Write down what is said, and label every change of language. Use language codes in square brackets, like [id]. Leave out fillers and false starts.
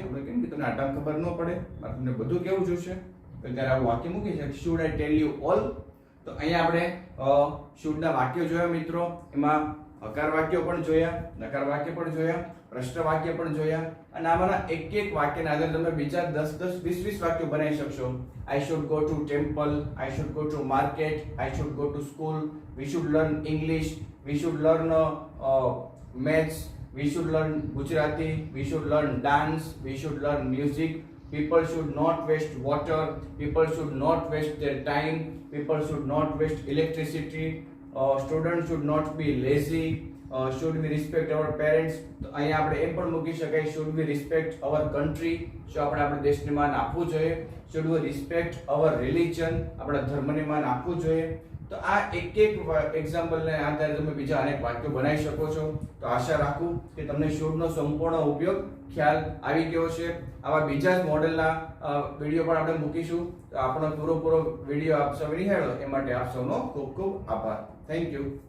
[gu] આપણે કેમ કે તમને આટલા ખબર ન પડે મારે તમને બધું કહેવું જોઈશે તો ત્યારે આવું વાક્ય મૂકી છે [en] Should I tell you all. [gu] તો અહીંયા આપણે શુડના વાક્યો જોયા મિત્રો. એમાં હકાર વાક્યો પણ જોયા, નકાર વાક્ય પણ જોયા, પ્રશ્ન વાક્ય પણ જોયા અને આમાંના એક એક વાક્યના આધારે તમે બીજા 10 10 20 20 વાક્યો બનાવી શકશો. [en] I should go to temple, I should go to market, I should go to school, we should learn English, we should learn maths, we should learn Gujarati, we should learn dance, we should learn music. People should not waste water, people should not waste their time, people should not waste electricity, students should not be lazy, should we respect our parents. [gu] તો અહીંયા આપણે એમ પણ મૂકી શકાય [en] should we respect our country. [gu] શું આપણે આપણા દેશને માન આપવું જોઈએ. [en] should we respect our religion. [gu] આપણા ધર્મને માન આપવું જોઈએ. તો આ એક એક એક્ઝામ્પલને આધારે તમે બીજા અનેક વાક્યો બનાવી શકો છો. તો આશા રાખું કે તમને શોડનો સંપૂર્ણ ઉપયોગ ખ્યાલ આવી ગયો છે. આવા બીજા જ મોડેલના વિડીયો પણ આપણે મૂકીશું. તો આપણો પૂરો વિડીયો આપ સૌ નિહાળો એ માટે આપ સૌનો ખૂબ ખૂબ આભાર. [en] Thank you.